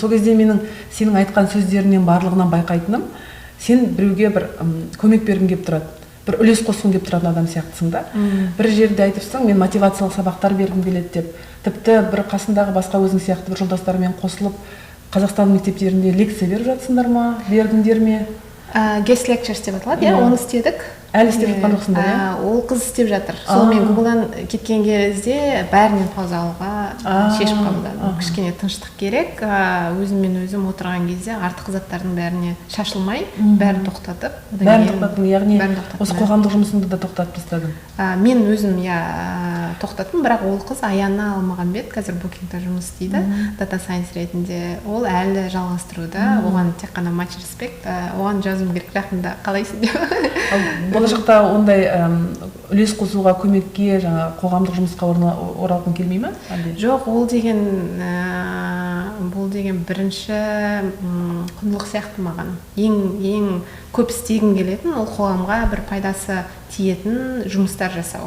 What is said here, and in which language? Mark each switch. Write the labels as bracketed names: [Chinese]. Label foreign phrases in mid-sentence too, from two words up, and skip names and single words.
[Kazakh] Сол кезде менің сенің айтқан сөздерінен барлығынан байқайтыным, сен біреуге бір көмек бергің келіп тұрады, бір үлес қосқың келіп тұратын адам сияқтысың да. Бір жерде айтыпсың, мен мотивациялық сабақтар бергім келеді деп, тіпті бір қасындағы басқа өзің сияқты бір жолдастармен қосылып, Қазақстан мектептерінде лекция беріп жатсыңдар ма, бердіңдер ме? [English] Guest lectures [Kazakh] деп аталады, оны істедік. Әлі істеп жатқан жоқсыңдар, иә? Ол қыз істеп жатыр. Сол мен Гуглдан кеткен кезде бәрінен пауза алуға шешім қабылдадым. Кішкене тыныштық керек. Өзім отырған кезде артық заттардың бәріне шашылмай, бәрін тоқтатып. Бәрін тоқтаттың, яғни осы қоғамдық жұмысыңды да тоқтатып тастадың. Мен өзім тоқтаттым, бірақ ол қыз Аяна Алмағанбет қазір Booking'да жұмыс істейді, [English] data science [Kazakh] ретінде. Ол әлі жалғастыруда. Оған тек қана [English] much respect, [Kazakh] оған жазуым керек, жақында қалайсың деп. болашақта ондай үлес қосуға, көмекке, жаңа қоғамдық жұмысқа оралғың келмей ме? Жоқ, бұл деген бірінші құндылық сияқты маған. Ең көп істегім келетін, ол қоғамға бір пайдасы тиетін жұмыстар жасау.